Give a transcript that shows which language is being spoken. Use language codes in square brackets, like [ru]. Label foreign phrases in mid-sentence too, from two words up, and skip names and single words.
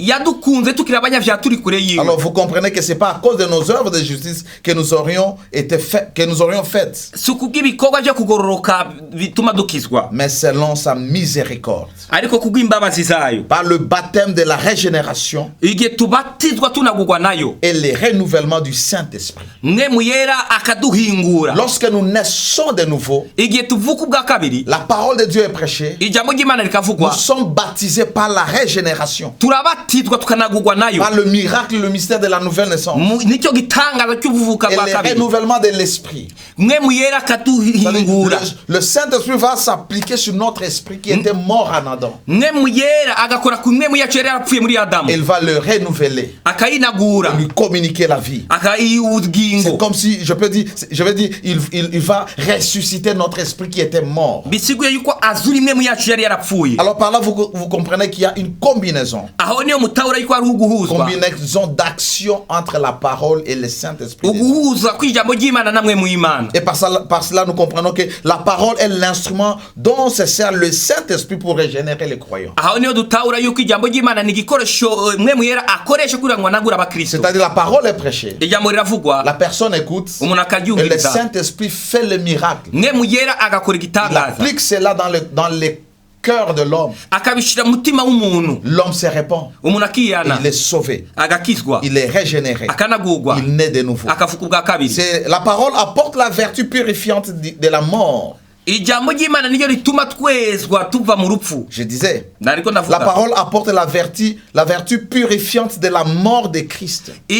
[rn] Yadukunze tukira abanyavyaha turi kure yiwe. [fr] Alors vous comprenez que c'est pas à cause de nos œuvres de justice que nous aurions faites, [rn] Sukubw'ibikorwa byo kugororoka bituma dukizwa. [fr] mais selon sa miséricorde. [rn] Ariko kubw'imbabazi zayo. [fr] Par le baptême de la régénération [rn] Igihe tubatizwa tunagurwa nayo. [fr] et le renouvellement du Saint-Esprit. [rn] Mwe muyera akaduhingura. [fr] Lorsque nous naissons de nouveau, [rn] Igihe tuvuka ubwa kabiri. [fr] la parole de Dieu est prêchée. [rn] Ijambo ry'Imana [fr] Nous [rn] rikavugwa. [fr] sommes baptisés par la régénération, [rn] Turabatizwa tukanagurwa nayo. [fr] par le miracle, le mystère de la nouvelle naissance [rn] Nicyo gitangaza cy'ubuvuka [fr] et [rn] bwa [fr] le [rn] kabiri. [fr] renouvellement de l'esprit. [rn] Mwe muyera akaduhingura. [fr] Le Saint-Esprit va s'appliquer sur notre esprit qui était mort en Adam. [rn] Mwe muyera agakora ku mwe muyacu yari yarapfuye muri Adamu. [fr] Il va le renouveler, [rn] Akayinagura. [fr] lui communiquer la vie. C'est [rn] Akayiubugingo. [fr] comme si, je veux dire, il va ressusciter notre esprit qui était mort. [rn] Bisiguye yuko azura imwe muyacu yari yarapfuye. [fr] Alors par là, vous comprenez qu'il y a une combinaison. [rn] Aho niyo mutahura yuko ari uguhuzwa. [fr] Combinaison d'action entre la parole et le Saint-Esprit. [rn] Uguhuza kw'ijambo ry'Imana namwe mu Imana. [fr] Et par cela, nous comprenons que la parole est l'instrument dont se sert le Saint-Esprit pour régénérer les croyants. [rn] Aho niyo dutahura yuko ijambo ry'Imana ni igikoresho mwe muyera akoresha kugira ngo anagure abakristo. [fr] C'est-à-dire la parole est prêchée. [rn] Ijambo riravugwa. [fr] La personne écoute [rn] Umuntu [fr] et le [rn] akaryumviriza. [fr] Saint-Esprit fait le miracle. [rn] Mwe muyera agakora [fr] Il [rn] igitangaza. [fr] applique cela dans les cœur de l'homme, l'homme se répand. Il est sauvé. Il est régénéré. Il naît de nouveau. La parole apporte la vertu purifiante de la mort. Je disais, la parole apporte la vertu purifiante de la mort de Christ.